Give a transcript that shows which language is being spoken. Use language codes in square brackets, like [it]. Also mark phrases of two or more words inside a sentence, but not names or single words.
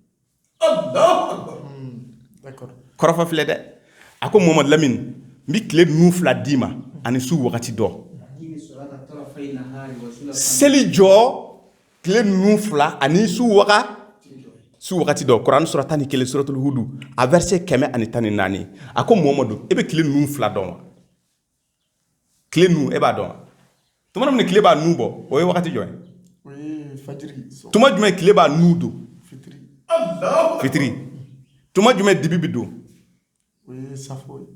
[bm] kɔrɔfɔ filɛ dɛ a ko Muhamadu Lamini n bɛ tile 2 d'i ma ani su wagati dɔ seli jɔ tile 2 ani su wagati dɔ Kuranɛ sura 11 suratul Hudu a verset 114 a ko Muhamadu e bɛ tile 2 dɔn wa tile 2 e b'a dɔn wa tuma min tile b'a nu bɔ o ye wagati jɔ ye tuma jumɛn tile b'a nu don fitiri tuma jumɛn dibi bi don o ye safo ye